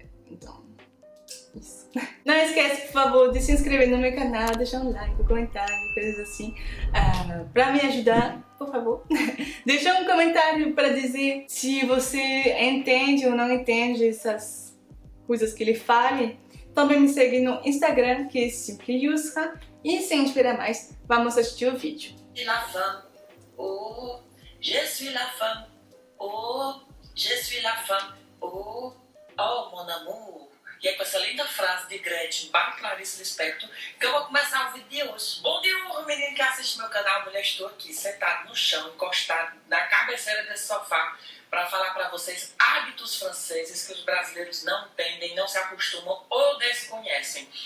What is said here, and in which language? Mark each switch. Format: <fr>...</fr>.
<pt>Então, isso. Não esquece, por favor, de se inscrever no meu canal, deixar um like, um comentário, coisas assim, pra me ajudar, por favor. Deixa um comentário para dizer se você entende ou não entende essas coisas que ele fale. Também me segue no Instagram, que é Simply Yusra. E sem esperar mais, vamos assistir o vídeo.</pt> <fr>La femme, oh, je suis la femme, oh, je suis la femme, oh, oh, mon amour.</fr> <pt>E é com essa linda frase de Gretchen barra Clarice Lispector que eu vou começar o vídeo de hoje. Bom dia, menino que assiste meu canal. Mulher, estou aqui sentado no chão, encostado na cabeceira desse sofá para falar para vocês hábitos franceses que os brasileiros não entendem, não se acostumam ou desconhecem.</pt>